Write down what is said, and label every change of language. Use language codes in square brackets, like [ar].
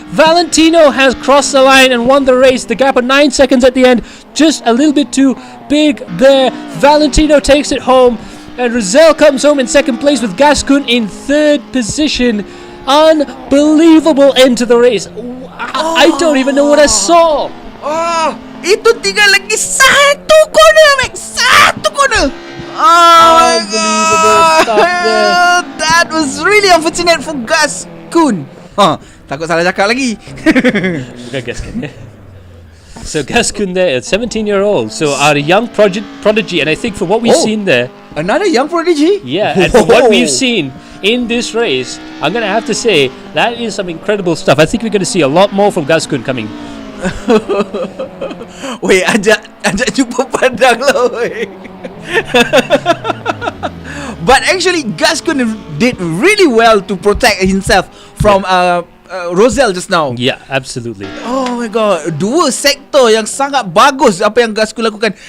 [en] Valentino has crossed the line and won the race. The gap of 9 seconds at the end, just a little bit too big there. Valentino takes it home, and Rosel comes home in second place with Gaskun in third position. Unbelievable end to the race. I don't even know what I saw. [ms] Itu tinggal lagi satu corner Max. Satu corner. [en] Unbelievable stuff there. That was really unfortunate for Gaskun. [ms] Takut salah cakap lagi. [en] So Gaskun there, a 17-year-old, so our young prodigy, and I think from what we've seen there, another young prodigy. Yeah, and from what we've seen in this race, I'm gonna have to say that is some incredible stuff. I think we're gonna see a lot more from Gaskun coming. [ms] Weh, ajak jumpa padang lah, weh. [en] But actually, Gaskun did really well to protect himself from Rosell just now. Yeah, absolutely. Oh my god, [ms] dua sektor yang sangat bagus apa yang Gasco lakukan.